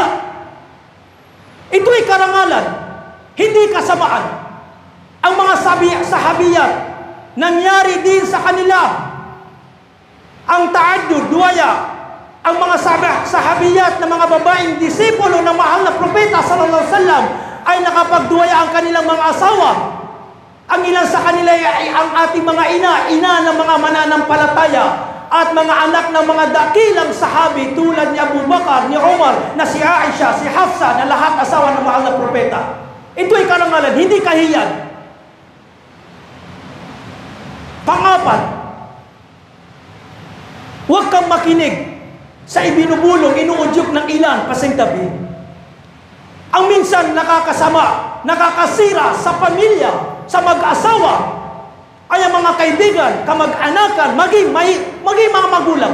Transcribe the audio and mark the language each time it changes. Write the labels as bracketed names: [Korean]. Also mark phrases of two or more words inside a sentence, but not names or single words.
[Filipino] Ito ay karangalan, hindi kasamaan. Ang mga sahabiyat, nangyari din sa kanila ang ta'addud, duwaya. Ang mga sahabiyat na mga babaeng disipulo ng mahal na propeta [Arabic] صلى الله عليه وسلم [Filipino] ay nakapagduwaya ang kanilang mga asawa. Ang ilan sa kanila ay ang ating mga ina ng mga mananampalataya at mga anak ng mga dakilang sahabi tulad ni Abu Bakar, ni Umar, na si Aisha, si Hafsa, na lahat asawa ng mahal na propeta. Ito ay karangalan, hindi kahiyan. Pang-apat, huwag kang makinig sa ibinubulong, inuudyok ng ilan pasing tabi. Ang minsan nakakasama, nakakasira sa pamilya, sa mag-asawa, ay ang mga kaibigan, kamag-anakan, maging mga magulang.